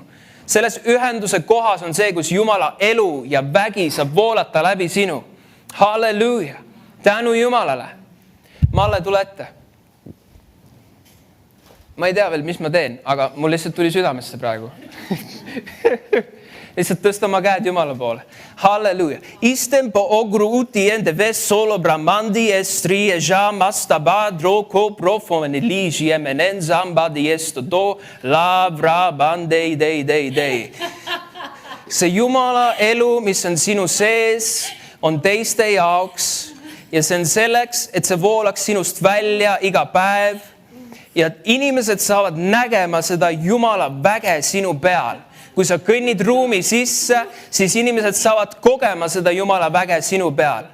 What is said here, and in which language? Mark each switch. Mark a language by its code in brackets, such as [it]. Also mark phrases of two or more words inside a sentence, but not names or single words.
[et] Selles ühenduse kohas on see, kus Jumala elu ja vägi saab voolata läbi sinu. Halleluuja! Tänu Jumalale! Malle, tule ette. Ma ei tea veel, mis ma teen, aga mul lihtsalt tuli südamesse praegu. Lihtsalt tõsta oma käed Jumala poole. Halleluja. Istem po ogru utiende ves solo bramandi estri e jamasta badro ko profomeni ligi emenen zamba di esto do lavra bandei dei. See Jumala elu, mis on sinu sees, on teiste jaoks. Ja see on selleks, et see voolaks sinust välja iga päev ja inimesed saavad nägema seda Jumala väge sinu peal. Kui sa kõnnid ruumi sisse, siis inimesed saavad kogema seda Jumala väge sinu peal.